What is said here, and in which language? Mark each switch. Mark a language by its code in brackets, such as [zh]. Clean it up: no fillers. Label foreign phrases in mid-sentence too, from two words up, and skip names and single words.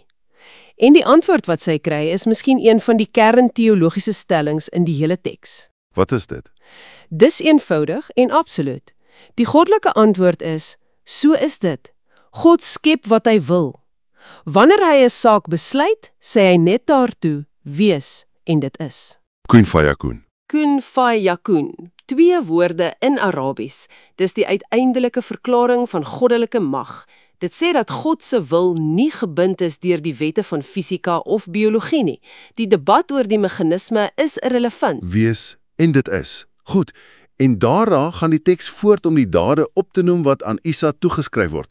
[af] En die antwoord wat sy kry is miskien een van die kernteologiese stellings in die hele teks. Wat is dit? Dis eenvoudig en absoluut. Die goddelike antwoord is, so is dit. God skep wat hy wil. Wanneer hy 'n saak besluit, sê hy net daartoe, wees, en dit is. [ar] كن فيكون. كن فيكون, [af] 2 woorde in Arabies. Dis die uiteindelike verklaring van goddelike mag. Dit sê dat God se wil nie gebind is deur die wette van fisika of biologie nie. Die debat oor die meganisme is irrelevant. Wees, en dit is. Goed, en daarna gaan die teks voort om die dade op te noem wat aan Isa toegeskryf word.